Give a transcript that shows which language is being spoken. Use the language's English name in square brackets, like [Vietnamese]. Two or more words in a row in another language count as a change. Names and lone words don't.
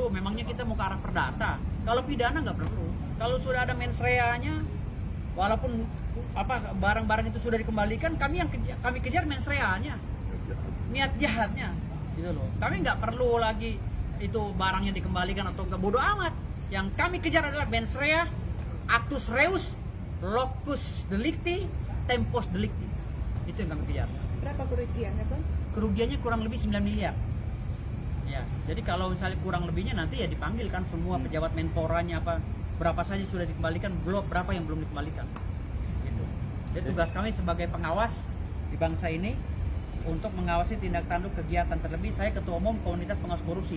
[Indonesian] Memangnya kita mau ke arah perdata. Kalau pidana nggak perlu. Kalau sudah ada [Latin] mens rea- [Indonesian] nya, walaupun barang-barang itu sudah dikembalikan, kami kejar [Latin] mens rea- [Indonesian] nya, niat jahatnya, gitu loh. Kami nggak perlu lagi itu barangnya dikembalikan atau nggak, bodoh amat. Yang kami kejar adalah [Latin] mens rea, actus reus, locus delicti, tempus delicti. [Indonesian] Itu yang kami kejar. Berapa kerugiannya Bang? Kerugiannya kurang lebih 9 miliar. Ya, jadi kalau misalnya kurang lebihnya nanti ya dipanggil kan semua pejabat Menporanya apa, berapa saja sudah dikembalikan, belum berapa yang belum dikembalikan. Gitu. Jadi tugas kami sebagai pengawas di bangsa ini untuk mengawasi tindak tanduk kegiatan, terlebih saya ketua umum komunitas pengawas korupsi.